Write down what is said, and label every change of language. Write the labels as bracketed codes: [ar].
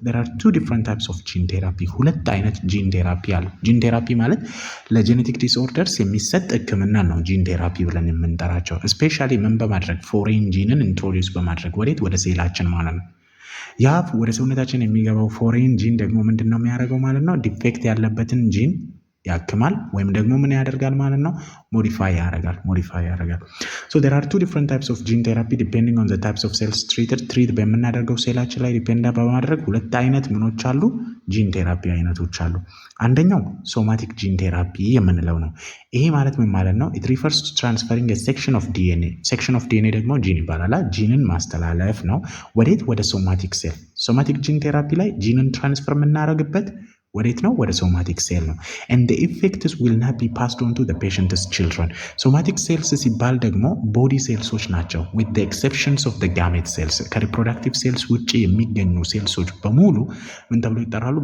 [en] there are two different types of gene therapy። [am] ሁለት አይነት ጂን ቴራፒ አለ። ጂን ቴራፒ ማለት ለጄኔቲክ ዲስኦርደርስ የሚሰጥ ህክምና ነው ጂን ቴራፒ ብለን የምንጠራቸው። ስፔሻሊ ምን በማድረግ ፎሬን ጂንን ኢንትሮዲውስ በማድረግ ወዴት? ወደ ሴላችን ማለት ነው። ያ ወደ ሰውነታችን የሚገባው ፎሬን ጂን ደግሞ ምንድነው የሚያደርገው ማለት ነው? ዲፌክት ያለበትን ጂን ያክማል ወይም ደግሞ ምን ያደርጋል ማለት ነው? ሞዲፋይ ያደርጋል። [en] so there are two different types of gene therapy depending on the types of cells treated። [am] ትሪት በምናደርገው ሴላችን ላይ ዲፔንድ በማድረግ ሁለት አይነት ምኖች አሉ? ጂን ቴራፒ አይነቶች አሉ። አንደኛው ሶማቲክ ጂን ቴራፒ የምንለው ነው። ይሄ ማለት ምን ማለት ነው? [en] it refers to transferring a section of DNA። section of DNA [am] ደግሞ ጂን ይባላል። ጂንን ማስተላለፍ ነው። ወዴት? ወደ ሶማቲክ ሴል። ሶማቲክ ጂን ቴራፒ ላይ ጂንን ትራንስፈር የምናደርግበት ወዴት ነው? ወደ ሶማቲክ ሴል ነው። [en] and the effects will not be passed on to the patient's children። [am] ሶማቲክ ሴልስ ሲባል ደግሞ ቦዲ ሴልሶች ናቸው [en] with the exceptions of the gamete cells። [am] ከሪፕሮዳክቲቭ ሴልስ ውጭ የሚገኙ ሴልሶች በሙሉ ምን ተብሎ ይጠራሉ?